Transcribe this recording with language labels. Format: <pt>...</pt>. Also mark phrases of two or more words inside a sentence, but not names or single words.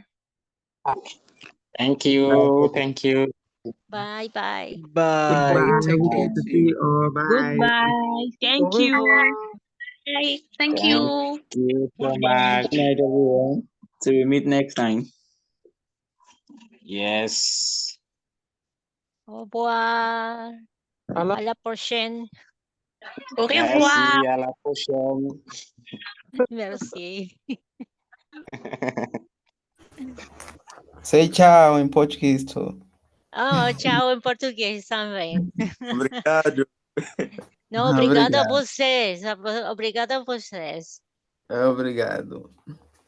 <en>Thank you. Thank you. Bye. Bye. Bye. Goodbye. Take Good care. to see you all. Bye. Goodbye. Thank you. Bye. Thank Thank you. you so much. Good night, everyone. Till we meet next time. Yes.</en> <fr>Au revoir. À la prochaine. Au revoir. Merci. À la prochaine. Merci.</fr> <en>Say ciao</en> <pt>em português,</pt> <en>too.</en> <pt>Oh, tchau em português também. Obrigado. Não, obrigada a Obrigado. vocês. Obrigada a vocês. Obrigado.</pt>